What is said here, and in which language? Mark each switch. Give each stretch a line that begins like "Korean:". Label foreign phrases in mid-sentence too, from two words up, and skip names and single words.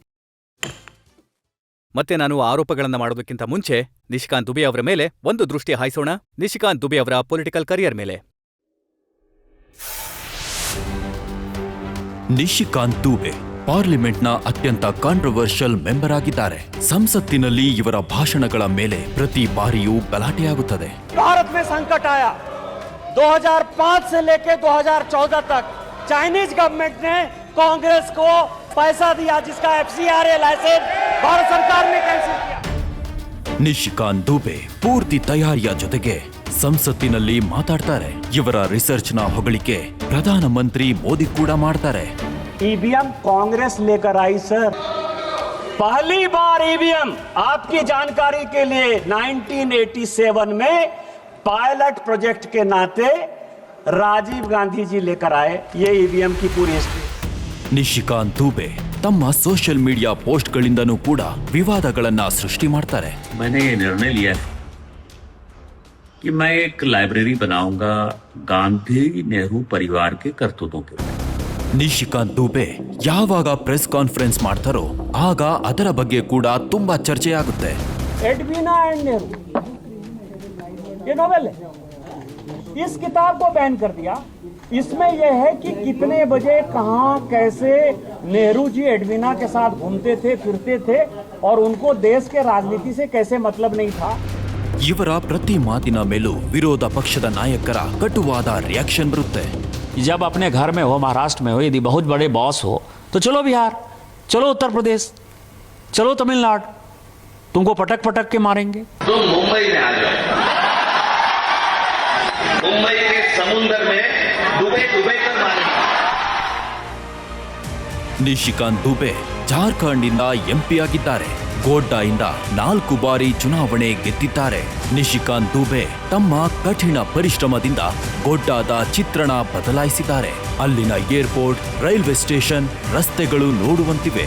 Kannada: ಮತ್ತೆ ನಾನು ಆರೋಪಗಳನ್ನು ಮಾಡೋದಕ್ಕಿಂತ ಮುಂಚೆ ನಿಶಿಕಾಂತ್ ದುಬೆ ಅವರ ಮೇಲೆ ಒಂದು ದೃಷ್ಟಿ ಹಾಯಿಸೋಣ, ನಿಶಿಕಾಂತ್ ದುಬೆ ಅವರ
English: political career
Kannada: ಮೇಲೆ. ನಿಶಿಕಾಂತ್ ದುಬೆ ಪಾರ್ಲಿಮೆಂಟ್ನ ಅತ್ಯಂತ
English: controversial member
Kannada: ಆಗಿದ್ದಾರೆ. ಸಂಸತ್ತಿನಲ್ಲಿ ಇವರ ಭಾಷಣಗಳ ಮೇಲೆ ಪ್ರತಿ ಬಾರಿಯೂ ಗಲಾಟೆಯಾಗುತ್ತದೆ.
Hindi: भारत में संकट आया 2005 से लेकर 2014 तक
English: Chinese government
Hindi: ने कांग्रेस को पैसा दिया जिसका FCRA लाइसेंस भारत सरकार ने कैंसिल किया.
Kannada: ನಿಶಿಕಾಂತ್ ದುಬೆ ಪೂರ್ತಿ ತಯಾರಿಯ ಜೊತೆಗೆ ಸಂಸತ್ತಿನಲ್ಲಿ ಮಾತಾಡ್ತಾರೆ. ಇವರ ರಿಸರ್ಚ್ನ ಹೊಗಳಿಕೆ ಪ್ರಧಾನಮಂತ್ರಿ ಮೋದಿ ಕೂಡ ಮಾಡ್ತಾರೆ.
Hindi: ईवीएम कांग्रेस लेकर आई सर, पहली बार ईवीएम आपकी जानकारी के लिए 1987 में
English: pilot project
Hindi: के नाते राजीव गांधी जी लेकर आए. ये ईवीएम की पूरी हिस्ट्री.
Kannada: ನಿಶಿಕಾಂತ್ ದುಬೆ ತಮ್ಮ
English: social media
Kannada: ಪೋಸ್ಟ್ಗಳಿಂದನೂ ಕೂಡ ವಿವಾದಗಳನ್ನ ಸೃಷ್ಟಿ ಮಾಡ್ತಾರೆ.
Hindi: मैंने ये निर्णय लिया है कि मैं एक लाइब्रेरी बनाऊंगा गांधी नेहरू परिवार के करतूतों के.
Kannada: ನಿಶಿಕಾಂತ್ ದುಬೆ ಯಾವಾಗ
English: press conference
Kannada: ಮಾಡ್ತಾರೋ ಆಗ ಅದರ ಬಗ್ಗೆ ಕೂಡ ತುಂಬಾ ಚರ್ಚೆಯಾಗುತ್ತೆ.
Hindi: एडवीना एंड नेहरू ये नोवेल है, इस किताब को बैन कर दिया. इसमें यह है कि कितने बजे कहां कैसे नेहरू जी एडवीना के साथ घूमते थे फिरते थे और उनको देश के राजनीति से कैसे मतलब नहीं था.
Kannada: ಇವರ ಪ್ರತಿ ಮಾತಿನ ಮೇಲೂ ವಿರೋಧ ಪಕ್ಷದ ನಾಯಕರ ಕಟುವಾದ ರಿಯಾಕ್ಷನ್ ಬರುತ್ತೆ.
Hindi: जब अपने घर में हो, महाराष्ट्र में हो, यदि बहुत बड़े बॉस हो तो चलो बिहार, चलो उत्तर प्रदेश, चलो तमिलनाडु, तुमको पटक पटक के मारेंगे. तुम मुंबई में आ जाओ, मुंबई के समुद्र में डूबे डूबे कर मारेंगे.
Kannada: ನಿಶಿಕಾಂತ್ ದುಬೆ ಜಾರ್ಖಂಡ್ ಇಂದ ಎಂಪಿ ಆಗಿದ್ದಾರೆ. ಗೋಡ್ಡಾ ಇಂದ 4 ಬಾರಿ ಚುನಾವಣೆ ಗೆದ್ದಿದ್ದಾರೆ. ನಿಶಿಕಾಂತ್ ದುಬೆ ತಮ್ಮ ಕಠಿಣ ಪರಿಶ್ರಮದಿಂದ ಗೋಡ್ಡಾದ ಚಿತ್ರಣ ಬದಲಾಯಿಸಿದ್ದಾರೆ. ಅಲ್ಲಿನ ಏರ್ಪೋರ್ಟ್,
English: railway station,
Kannada: ರಸ್ತೆಗಳು ನೋಡುವಂತಿವೆ.